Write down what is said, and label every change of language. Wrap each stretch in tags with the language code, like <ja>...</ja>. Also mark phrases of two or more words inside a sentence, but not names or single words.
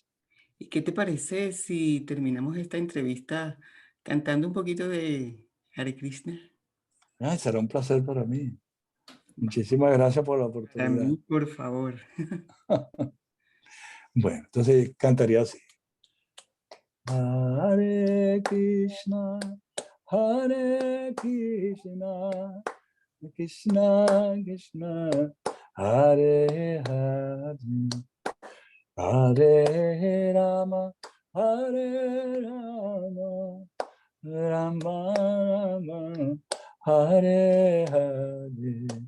<es>¿Y qué te parece si terminamos esta entrevista cantando un poquito de Hare Krishna? Ay, será un placer para mí. Muchísimas gracias por la Para oportunidad. mí, por favor. Bueno, entonces cantaría así.</es> <sa>हरे कृष्ण हरे कृष्ण कृष्ण कृष्ण हरे हरे हरे राम हरे राम राम राम हरे हरे,</sa>